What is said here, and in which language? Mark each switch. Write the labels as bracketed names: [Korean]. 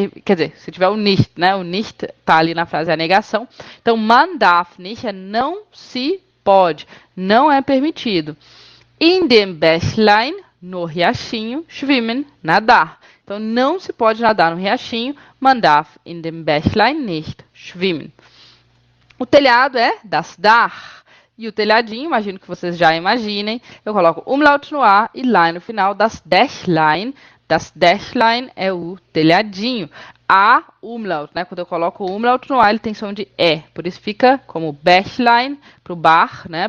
[Portuguese] Quer dizer, se tiver o nicht, né? O nicht tá ali na frase, é a negação. Então, [German] man darf nicht [Portuguese] é não se pode, não é permitido. [German] In dem Bächlein, [Portuguese] no riachinho, schwimmen, nadar. Então, não se pode nadar no riachinho. [German] Man darf in dem Bächlein nicht schwimmen. [Portuguese] O telhado é das Dach. E o telhadinho, imagino que vocês já imaginem, eu coloco umlaut no A e line no final, das Dächlein. Das Dächlein é o telhadinho. A umlaut, né? Quando eu coloco o umlaut no A, ele tem som de E. Por isso fica como Bächlein para o bar, né?